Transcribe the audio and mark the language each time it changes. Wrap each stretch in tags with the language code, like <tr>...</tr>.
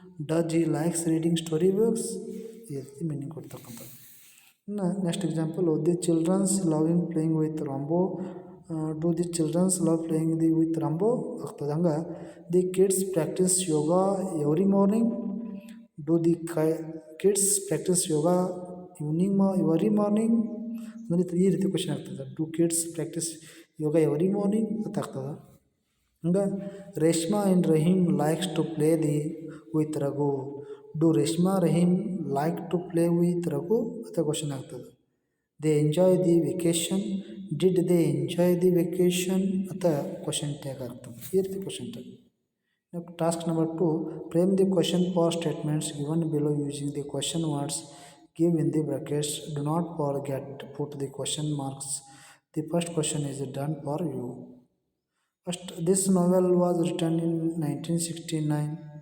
<en>Does he likes reading story books.</en> <kn>ಈ ರೀತಿ meaning ಕೊಡ್ತಕ್ಕಂಥದ್ದು.</kn> <en>ಇನ್ನು next example the childrens loving playing with Rambo. Do the childrens love playing with Rambo ಆಗ್ತದೆ. ಹಂಗೆ the kids practice yoga every morning. Do the kids practice yoga every morning?</en> <kn>ಅಂದರೆ ಈ ರೀತಿ question ಆಗ್ತದೆ.</kn> <en>do kids practice yoga every morning</en> <kn>ಅಂತ ಆಗ್ತದೆ.</kn> <en>ಹಂಗೆ Reshma and Rahim likes to play with Raghu. Do Reshma Rahim like to play with Raghu</en> <kn>ಅಂತ ಕ್ವಶನ್ ಆಗ್ತದೆ.</kn> <en>They enjoy the vacation. Did they enjoy the vacation</en> <kn>ಅಂತ ಕ್ವಶನ್ ಟ್ಯಾಗ್ ಆಗ್ತದೆ. ಈ ರೀತಿ question tag.</kn> <en>Task number 2, frame the question for statements given below using the question words give in the brackets. Do not forget to put the question marks. The first question is done for you. First, this novel was written in 1969.</en>